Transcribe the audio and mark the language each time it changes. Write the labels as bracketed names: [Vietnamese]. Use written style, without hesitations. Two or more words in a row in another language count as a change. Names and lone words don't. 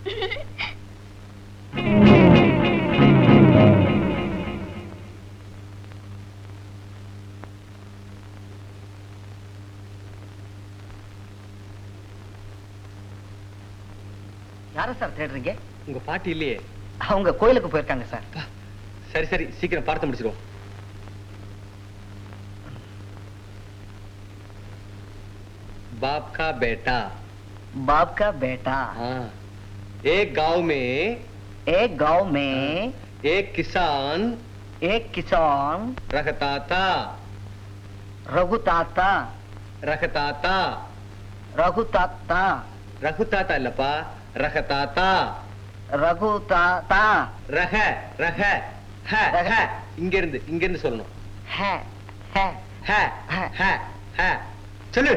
[Tamil] யார சார் தேடுறீங்க? உங்க பாட்டி இல்லையே? அவங்க கோயிலுக்கு போயிருக்காங்க சார். சரி சரி, சீக்கிரம் பார்த்து முடிச்சிருவோம். [Hindi] बाप का बेटा। बाप का बेटा। हाँ। एक गांव में एक किसान रहता था। [Tamil] ரகு தாத்தா ரகதாத்தா. ரகு தாத்தா ரகுதாத்தா இல்லப்பா, ரகதாத்தா. ரகு தாத்தா ரக ரக ஹ ஹ. இங்க இருந்து சொல்லணும். ஹ ஹ ஹ ஹ ஹ. சொல்லு.